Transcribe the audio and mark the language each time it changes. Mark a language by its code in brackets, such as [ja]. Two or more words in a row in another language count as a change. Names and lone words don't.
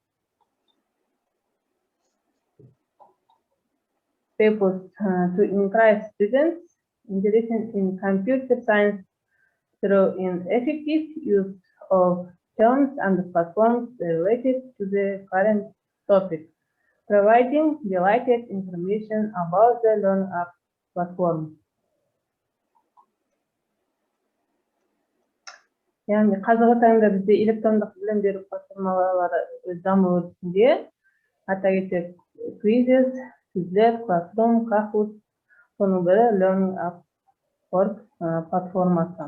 [en] Purpose to encourage students interested in computer science through an effective use of terms and platforms related to the current topic, providing detailed information about the learning app platform. [kk] Yani қазіргі таңда бізде электрондық білім беру платформалары даму үстінде, ата кетсек Quizzes, Quizlet, Classroom, Kahoot, соның бірі Learning Apps платформасы.